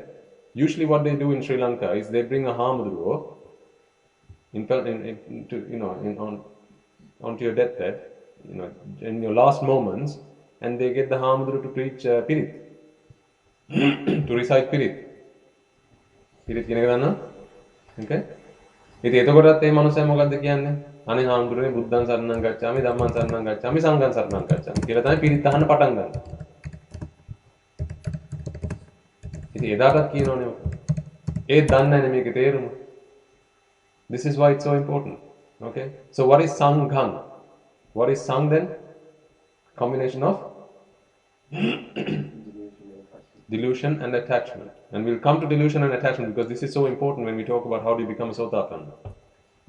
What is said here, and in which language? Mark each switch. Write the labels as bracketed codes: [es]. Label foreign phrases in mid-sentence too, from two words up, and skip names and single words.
[en] Usually what they do in Sri Lanka is they bring a Hamudruo onto your deathbed, in your last moments, and they get the Hamudru to preach Pirit, to recite Pirit. [si] පිරිත් කියන එක දන්නවා? Okay? ඉතින් එතකොටත් මේ මනුස්සයා මොකද්ද කියන්නේ? අනේ හාමුදුරනේ [pi] බුද්ධං සරණං ගච්ඡාමි ධම්මං සරණං ගච්ඡාමි සංඝං සරණං ගච්ඡාමි [si] කියලා තමයි පිරිත් අහන්න පටන් ගන්න. ඉතින් එදාටත් කියනෝනේ ඔක. ඒත් දන්නේ නැහැ මේකේ තේරුම. [en] This is why it's so important. Okay? So what is sanghang? What is sang then? Combination of delusion and attachment. And we'll come to delusion and attachment because this is so important when we talk about how do you become a Sotapanna.